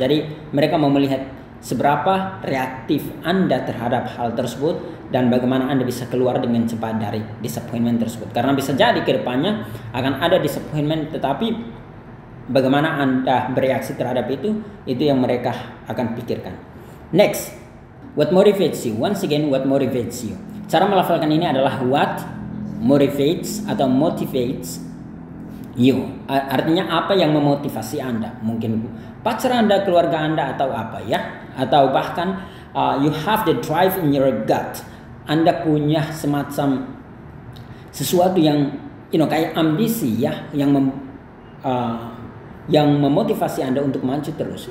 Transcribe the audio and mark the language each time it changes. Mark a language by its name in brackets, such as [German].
[Indonesian] Jadi mereka mau melihat seberapa reaktif Anda terhadap hal tersebut dan bagaimana Anda bisa keluar dengan cepat dari disappointment tersebut. Karena bisa jadi ke depannya akan ada disappointment, tetapi bagaimana Anda bereaksi terhadap itu yang mereka akan pikirkan. [English] Next, what motivates you? Once again, what motivates you? [Indonesian] Cara melafalkan ini adalah [English] what motivates [Indonesian] atau [English] motivates you. [Indonesian] Artinya apa yang memotivasi Anda? Mungkin pacar Anda, keluarga Anda, atau apa ya? Atau bahkan [English] you have the drive in your gut. [Indonesian] Anda punya semacam sesuatu yang kayak ambisi ya, yang memotivasi Anda untuk maju terus.